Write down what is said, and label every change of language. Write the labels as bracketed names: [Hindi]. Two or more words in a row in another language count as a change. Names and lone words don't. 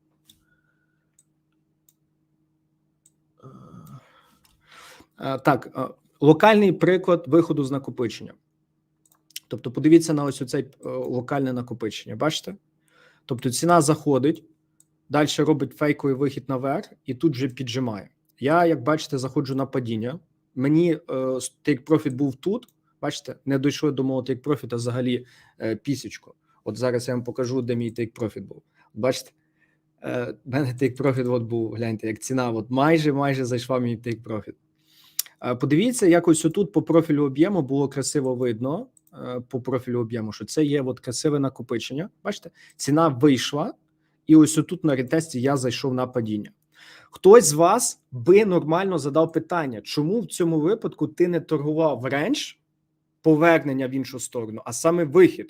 [Ukrainian] Так, локальний приклад виходу з накопичення. Тобто, подивіться на ось оце локальне накопичення. Бачите? Тобто, ціна заходить, далі робить фейковий вихід наверх і тут же піджимає. Я, як бачите, заходжу на падіння. Мені [English] take profit [Ukrainian] був тут. Бачите, не дійшли до мого [English] take profit, [Ukrainian] а взагалі пісечко. От зараз я вам покажу, де мій [English] take profit [Ukrainian] був. Бачите? В мене [English] take profit [Ukrainian] от був, гляньте, як ціна от майже зайшла мій [English] take profit. [Ukrainian] Подивіться, якось отут по профілю об'єму було красиво видно, по профілю об'єму, що це є от красиве накопичення. Бачите? Ціна вийшла, і ось отут на ретесті я зайшов на падіння. Хтось з вас би нормально задав питання, чому в цьому випадку ти не торгував рендж, повернення в іншу сторону, а саме вихід?